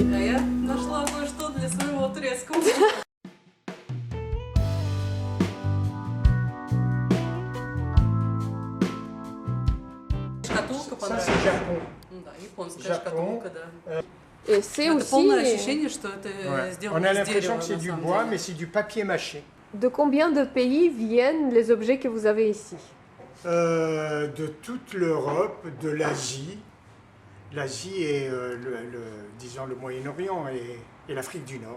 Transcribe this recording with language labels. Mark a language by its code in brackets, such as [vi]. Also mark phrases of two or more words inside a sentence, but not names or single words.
[ru] а я нашла кое-что для своего турецкого. Шкатулка [fr] Ça, [ru] понравилась. [fr] c'est Japon. [ru] Ну да, японская [fr] Japon. [ru] шкатулка, да. [fr] Et c'est [ru] Это [fr] aussi [ru] полное ощущение, что это [fr] Ouais. [ru] сделано [fr] On a [ru] из [fr] l'impression [ru] дерева, [fr] que c'est [ru] на [fr] du [ru] самом [fr] bois, [ru] деле. [fr] mais c'est du papier mâché. de combien de pays viennent les objets que vous avez ici? De toute l'Europe, de l'Asie. L'Asie et disons le Moyen-Orient et l'Afrique du Nord.